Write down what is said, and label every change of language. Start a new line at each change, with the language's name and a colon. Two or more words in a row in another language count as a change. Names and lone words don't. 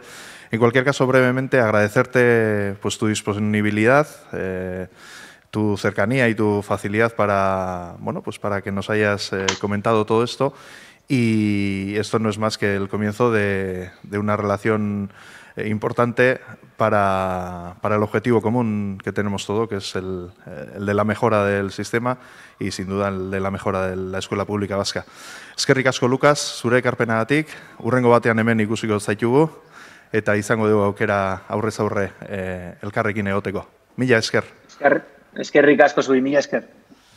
Spanish: En cualquier caso, brevemente, agradecerte pues, tu disponibilidad, tu cercanía y tu facilidad para, bueno, pues para que nos hayas comentado todo esto. Y esto no es más que el comienzo de una relación importante para el objetivo común que tenemos todo, que es el de la mejora del sistema y, sin duda, el de la mejora de la escuela pública vasca.
Basque: Eskerrik asko, Lucas, zure ekarpenagatik, hurrengo batean hemen ikusiko zaitugu, eta izango dugu aukera aurrez aurre elkarrekin egoteko. Mila esker. Eskerrik asko zuri, mila esker.